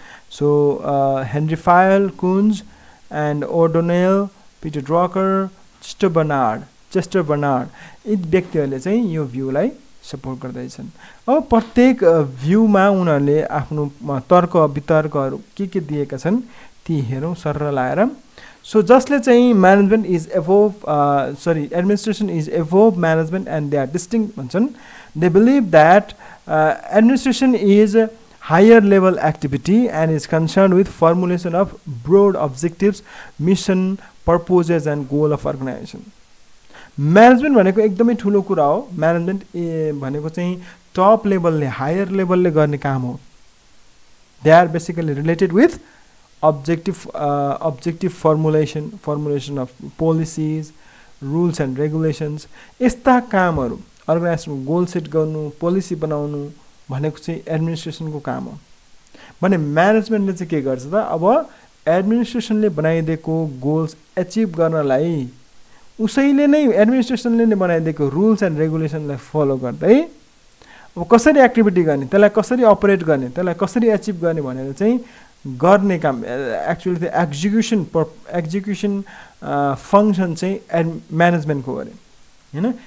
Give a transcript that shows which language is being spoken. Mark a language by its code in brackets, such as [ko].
[ne] So Henry file, कुन्ज and O'Donnell, Peter Drucker, Chester Barnard यी व्यक्तिहरूले चाहिँ यो भ्यूलाई सपोर्ट गर्दैछन्. अब प्रत्येक भ्यूमा उनीहरूले आफ्नो तर्क वितर्कहरू के दिएका छन् ती हेरौँ सरर लाएर. सो जसले चाहिँ [en] Management is above administration is above management and they are distinct भन्छन्. They believe that administration is higher level activity and is concerned with formulation of broad objectives, mission, purposes and goal of organization. [ne] Management भनेको एकदमै ठुलो कुरा हो. Management भनेको चाहिँ top लेभलले higher लेभलले गर्ने काम हो. [en] They are basically related with objective formulation of policies, rules and regulations. [ne] यस्ता कामहरू अर्गनाइजेसनको गोल सेट गर्नु, पोलिसी बनाउनु भनेको चाहिँ एडमिनिस्ट्रेसनको काम हो. भने म्यानेजमेन्टले चाहिँ के गर्छ त, अब एडमिनिस्ट्रेसनले बनाइदिएको गोल्स एचिभ गर्नलाई उसैले नै एडमिनिस्ट्रेसनले नै बनाइदिएको रुल्स एन्ड रेगुलेसनलाई फलो गर्दै अब कसरी एक्टिभिटी गर्ने, त्यसलाई कसरी अपरेट गर्ने, त्यसलाई कसरी एचिभ गर्ने भनेर चाहिँ गर्ने काम एक्चुअली त्यो एक्जिक्युसन फङ्सन चाहिँ म्यानेजमेन्टको अरे होइन.